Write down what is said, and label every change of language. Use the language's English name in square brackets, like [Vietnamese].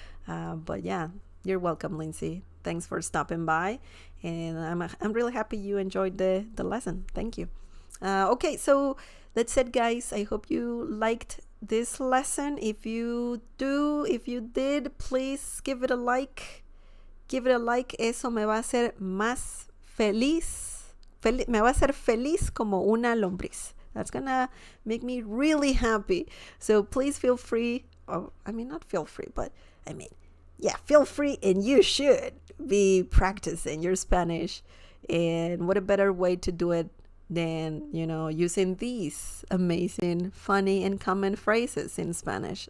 [English] But yeah, you're welcome, Lindsay. Thanks for stopping by, and I'm really happy you enjoyed the lesson. Thank you. Okay, so that's it, guys. I hope you liked this lesson. If you did, please give it a like. Give it a like. [Spanish] Eso me va a hacer más feliz. Me va a hacer feliz como una lombriz. [English] That's gonna make me really happy. So please feel free. Oh, I mean, not feel free, but I mean, yeah, feel free, and you should be practicing your Spanish. And what a better way to do it than, using these amazing, funny, and common phrases in Spanish.